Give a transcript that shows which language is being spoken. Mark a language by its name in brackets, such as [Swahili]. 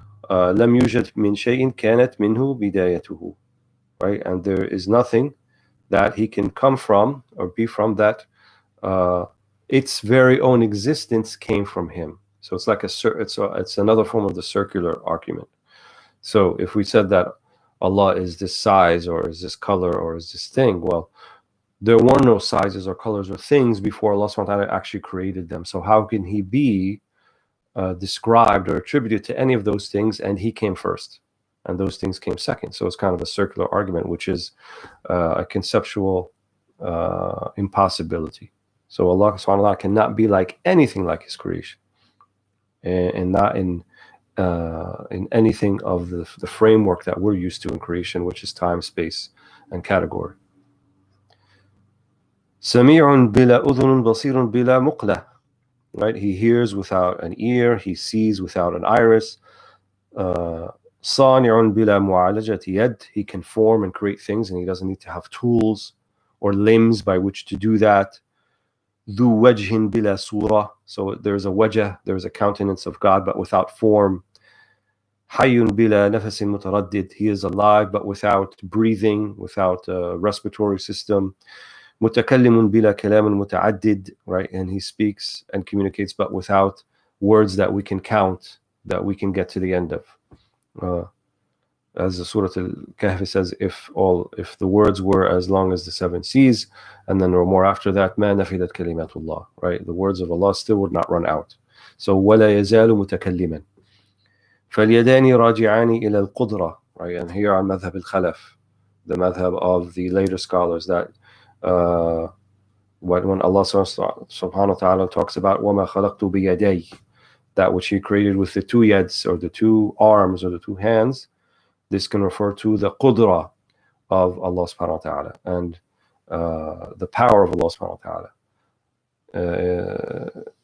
[Arabic] لم يوجد من شيء كانت منه بدايته. [English] Right? And there is nothing that he can come from or be from that its very own existence came from him. So it's like it's another form of the circular argument. So if we said that Allah is this size or is this color or is this thing, well, there were no sizes or colors or things before Allah subhanahu wa ta'ala actually created them. So how can he be described or attributed to any of those things? And he came first and those things came second. So it's kind of a circular argument, which is a conceptual impossibility. So Allah subhanahu wa ta'ala cannot be like anything like his creation, and not in anything of the framework that we're used to in creation, which is time, space, and category. [Arabic] سميع بلا أذن بصير بلا مقلة. [English] Right? He hears without an ear, he sees without an iris. [Arabic] صانع بلا معالجة يد. [English] He can form and create things, and he doesn't need to have tools or limbs by which to do that. [Arabic] ذو وجه بلا صورة. [English] So there's a wajh, there's a countenance of God, but without form. [Arabic] حي بلا نفس متردد. [English] He is alive, but without breathing, without a respiratory system. [Arabic] متكلم بلا كلام متعدد. Right? [English] And he speaks and communicates, but without words that we can count, that we can get to the end of. As the Surah Al-Kahf says, if the words were as long as the seven seas, and then or more after that, [Arabic] ما نفدت كلمات الله. [English] Right? The words of Allah still would not run out. [Arabic] So ولا يزال متكلما. فاليدان راجعان إلى القدرة. [English] Right? And here on madhab al-Khalaf, the madhab of the later scholars, that when Allah subhanahu wa ta'ala talks about [Arabic] وَمَا خَلَقْتُ بِيَدَيْ, [English] that which he created with the two yads, or the two arms, or the two hands, this can refer to the qudra of Allah subhanahu wa ta'ala and the power of Allah subhanahu wa ta'ala.